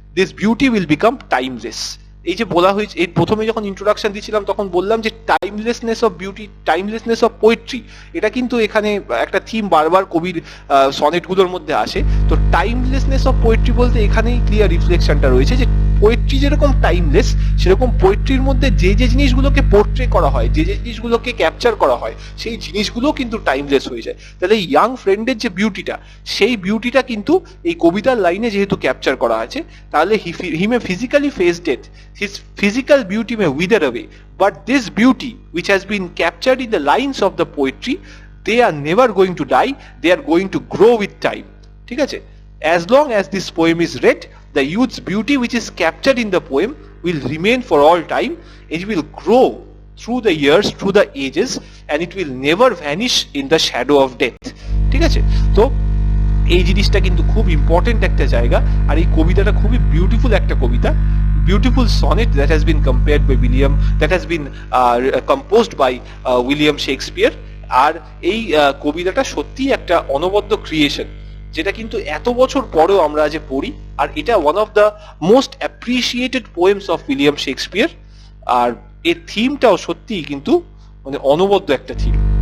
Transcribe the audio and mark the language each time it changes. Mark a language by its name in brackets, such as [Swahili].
[English] This beauty will become timeless. [Bangla] এই যে বলা হয়েছে, এই প্রথমে যখন ইন্ট্রোডাকশন দিয়েছিলাম তখন বললাম যে টাইমলেসনেস অফ বিউটি, টাইমলেসনেস অফ পোয়েট্রি, এটা কিন্তু এখানে একটা থিম বারবার কবির সনেটগুলোর মধ্যে আসে। তো টাইমলেসনেস অফ পোয়েট্রি বলতে এখানেই ক্লিয়ার রিফ্লেকশনটা রয়েছে যে পোয়েট্রি যেরকম টাইমলেস, সেরকম পোয়েট্রির মধ্যে যে যে জিনিসগুলোকে পোর্ট্রে করা হয়, যে যে জিনিসগুলোকে ক্যাপচার করা হয়, সেই জিনিসগুলো কিন্তু টাইমলেস হয়ে যায়। তাহলে ইয়াং ফ্রেন্ডের যে বিউটিটা, সেই বিউটিটা কিন্তু এই কবিতার লাইনে যেহেতু ক্যাপচার করা আছে, তাহলে [English] He may physically face death, his physical beauty may wither away, but this beauty which has been captured in the lines of the poetry, they are never going to die, they are going to grow with time. [Bangla] ঠিক আছে? [English] As long as this poem is read, the youth's beauty which is captured in the poem will remain for all time. It will grow through the years, through the ages, and it will never vanish in the shadow of death. [Bangla] ঠিক আছে? তো এই জিনিসটা কিন্তু খুব important একটা জায়গা, আর এই কবিতাটা খুবই বিউটিফুল একটা কবিতা, [English] beautiful sonnet that has been compared by that has been composed by William Shakespeare. [Bangla] আর এই কবিতাটা সত্যি একটা অনবদ্য ক্রিয়েশন, যেটা কিন্তু এত বছর পরেও আমরা আজ পড়ি, আর এটা [English] One of the most appreciated poems of William Shakespeare. [Bangla] আর এর থিমটাও সত্যিই কিন্তু মানে অনবদ্য একটা থিম।